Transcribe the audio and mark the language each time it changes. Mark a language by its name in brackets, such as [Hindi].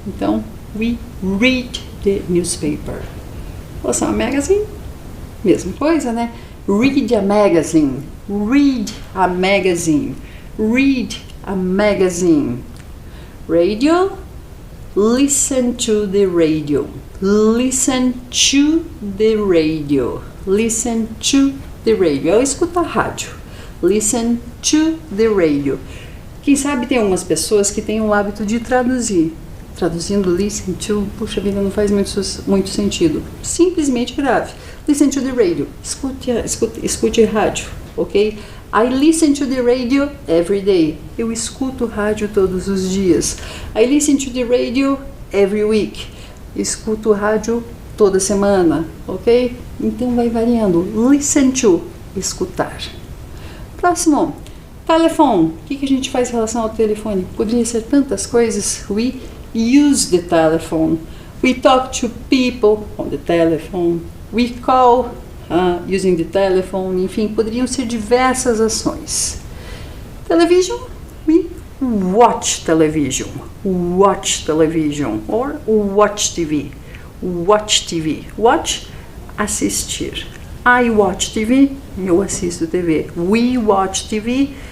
[Portuguese] Então, [English] we read the newspaper. [Portuguese] Relação a magazine, mesma coisa, né? [English] Read a magazine. Read a magazine. Read a magazine. Radio. Listen to the radio. Listen to the radio. Listen to the radio. [Portuguese] É escutar rádio. [English] Listen to the radio. [Portuguese] Quem sabe tem algumas pessoas que têm o hábito de traduzir. Traduzindo [English] listen to, [Portuguese] puxa vida, não faz muito sentido. Simplesmente grave. [English] Listen to the radio. [Portuguese] Escute rádio, ok? [English] I listen to the radio every day. [Portuguese] Eu escuto rádio todos os dias. [English] I listen to the radio every week. [Portuguese] Escuto rádio toda semana, ok? Então vai variando. [English] Listen to, [Portuguese] escutar. Próximo. Telefone. O que a gente faz em relação ao telefone? Poderia ser tantas coisas. [English] We use the telephone. We talk to people on the telephone. We call using the telephone. [Portuguese] Enfim, poderiam ser diversas ações. [English] Television. We watch television. Watch television. Or watch TV. Watch TV. Watch, assistir. I watch TV. [Portuguese] Eu assisto TV. [English] We watch TV.